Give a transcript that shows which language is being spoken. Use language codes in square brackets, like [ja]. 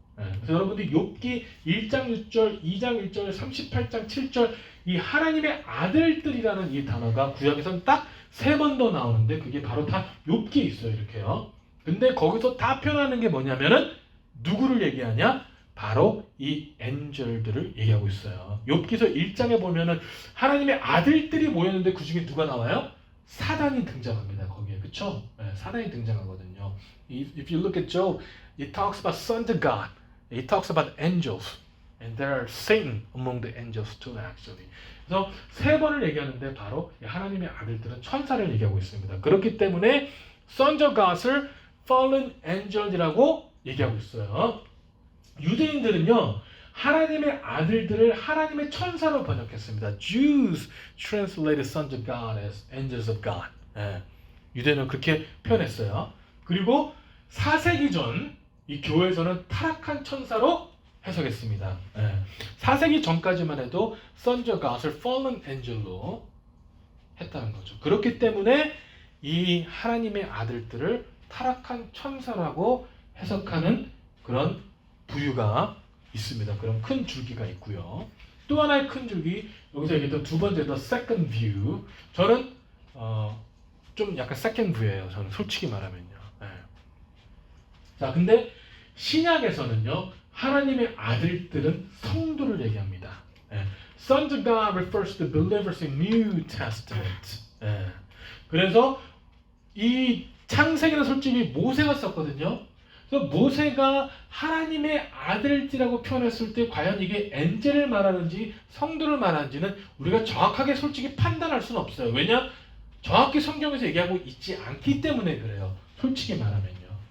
[ko] 그래서 여러분들이 욥기 1장 6절, 2장 1절, 38장 7절 이 하나님의 아들들이라는 이 단어가 구약에서는 딱 3번 더 나오는데 그게 바로 다 욥기에 있어요. 이렇게요. 근데 거기서 다 표현하는 게 뭐냐면은 누구를 얘기하냐? 바로 이 엔젤들을 얘기하고 있어요. 욥기서 1장에 보면은 하나님의 아들들이 모였는데 그 중에 누가 나와요? 사단이 등장합니다. 거기에. 그쵸? 사단이 등장하거든요. [en] If you look at Job, it talks about sons of God. It talks about angels. And there are Satan among the angels too, actually. [ko] 그래서 3번을 얘기하는데 바로 하나님의 아들들은 천사를 얘기하고 있습니다. 그렇기 때문에 [en] sons of God [ko] 을 [en] fallen angel [ko] 이라고 얘기하고 있어요. 유대인들은요, 하나님의 아들들을 하나님의 천사로 번역했습니다. [en] Jews translated sons of God as angels of God. [ko] 유대인은 그렇게 표현했어요. 그리고 4세기 전 이 교회에서는 타락한 천사로 해석했습니다. 4세기 전까지만 해도 [en] Sons of God [ko] 을 [en] Fallen Angel [ko] 로 했다는 거죠. 그렇기 때문에 이 하나님의 아들들을 타락한 천사라고 해석하는 그런 부유가 있습니다. 그런 큰 줄기가 있고요. 또 하나의 큰 줄기, 여기서 얘기했던 두 번째 [en] The Second View. [ko] 저는 좀 약간 [en] Second View [ko] 예요. 저는 솔직히 말하면요. 자, 근데 신약에서는요, 하나님의 아들들은 성도를 얘기합니다. [en] Sons of God refers to believers in New Testament. [ko] 그래서 이 창세기는 솔직히 모세가 썼거든요. 그래서 모세가 하나님의 아들들이라고 표현했을 때 과연 이게 엔젤을 말하는지 성도를 말하는지는 우리가 정확하게 솔직히 판단할 수는 없어요. 왜냐? 정확히 성경에서 얘기하고 있지 않기 때문에 그래요. 솔직히 말하면요.